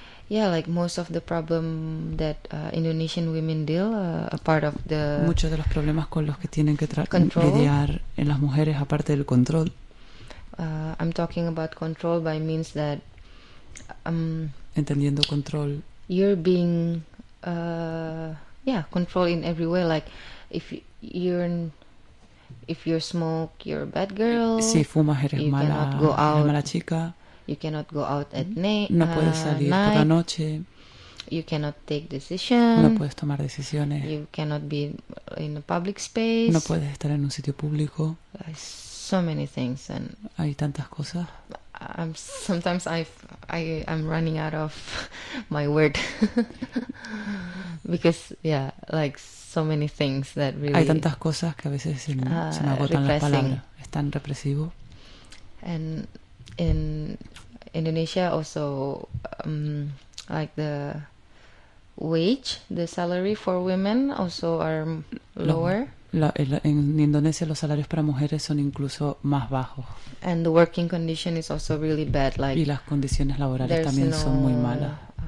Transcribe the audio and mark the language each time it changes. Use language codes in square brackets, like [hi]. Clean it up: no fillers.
[en] Yeah, like most of the problem that Indonesian women deal, a part of the [es] muchos de los problemas con los que tienen que lidiar en las mujeres, aparte del control. [en] I'm talking about control by means that [es] entendiendo control. [en] You're being control in every way. Like if you smoke, you're a bad girl. [es] Si fumas, eres mala. [en] You cannot go out. [es] Mala chica. [en] You cannot go out at night. [es] No puedes salir por la noche. [en] You cannot take decisions. [es] No puedes tomar decisiones. [en] You cannot be in a public space. [es] No puedes estar en un sitio público. [en] So many things, and [es] hay tantas cosas. [en] I'm running out of my word because yeah, like so many things that really [es] hay tantas cosas que a veces se me agotan las palabras. Es tan represivo. [en] And in Indonesia also like the wage, the salary for women also are lower. [es] En Indonesia los salarios para mujeres son incluso más bajos. [en] And the working condition is also really bad, like, [es] y las condiciones laborales también son muy malas.